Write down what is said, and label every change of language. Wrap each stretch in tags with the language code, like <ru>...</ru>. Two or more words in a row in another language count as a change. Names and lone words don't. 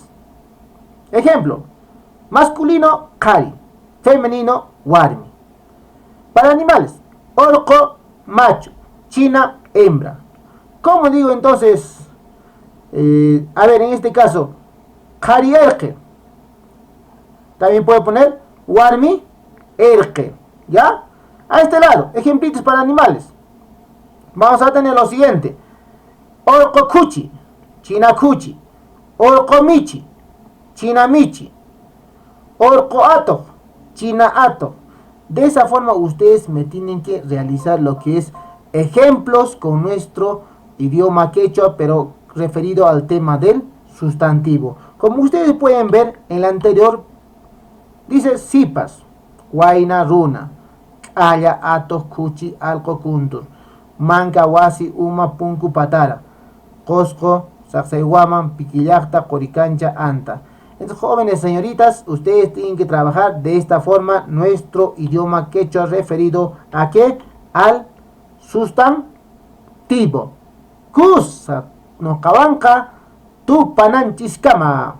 <es>Ejemplo, masculino, kari, femenino, warmi. Para animales, orco, macho, china, hembra. ¿Cómo digo entonces? A ver, en este caso,</es> <qu>kari erke.</qu> <es>También puedo poner</es> <qu>warmi erke.</qu> <es>¿Ya? A este lado, ejemplitos para animales. Vamos a tener lo siguiente.</es> <qu>Orco kuchi, china kuchi. Orco michi, china michi. Orco ato, china ato.</qu> <es>De esa forma ustedes me tienen que realizar lo que es ejemplos con nuestro idioma quechua, pero referido al tema del sustantivo. Como ustedes pueden ver en la anterior, dice</es> <qu>sipas, guaina runa, aya atos kuchi alco kuntur, manca wasi uma punku patara,</qu> <es>cosco, sacsayhuaman, piquillacta, coricancha, anta. Entonces, jóvenes señoritas, ustedes tienen que trabajar de esta forma nuestro idioma quechua referido a qué? Al sustantivo.</es> <qu>Kusa no kawanka tu pananchiscama.</qu>